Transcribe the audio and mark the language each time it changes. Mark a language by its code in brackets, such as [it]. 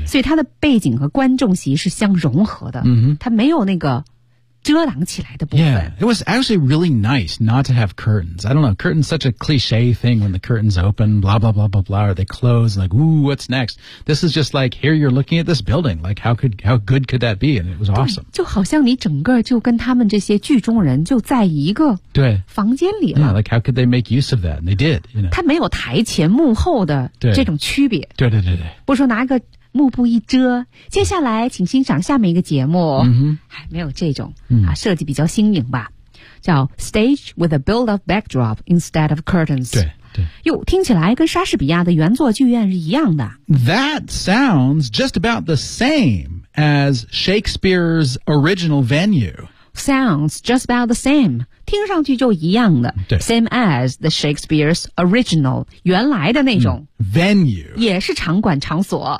[zh] 所以它的背景和观众席是相融合的、 mm-hmm. 它没有那个遮挡起来的部分 [en] Yeah, it was actually really nice not to have curtains I don't know, curtains such a cliche thing when the curtains open, blah blah blah blah blah or they close, like, ooh, what's next? This is just like, here you're looking at this building like how good could that be? And it was awesome [zh] 就好像你整个就跟他们这些剧中人就在一个房间里了 [en] Yeah, like how could they make use of that? And they did, you know [zh] 它没有台前幕后的这种区别对, 对对对对不说拿个幕布一遮接下来请欣赏下面一个节目、 mm-hmm. 没有这种、 mm-hmm. 啊、设计比较新颖吧叫 [en] Stage with a build-up backdrop instead of curtains [zh] 对对哟听起来跟莎士比亚的原作剧院是一样的 [en] That sounds just about the same as Shakespeare's original venue Sounds just about the same [zh] 听上去就一样的 [en] Same as the Shakespeare's original [zh] 原来的那种、 [en] Venue [zh] 也是场馆场所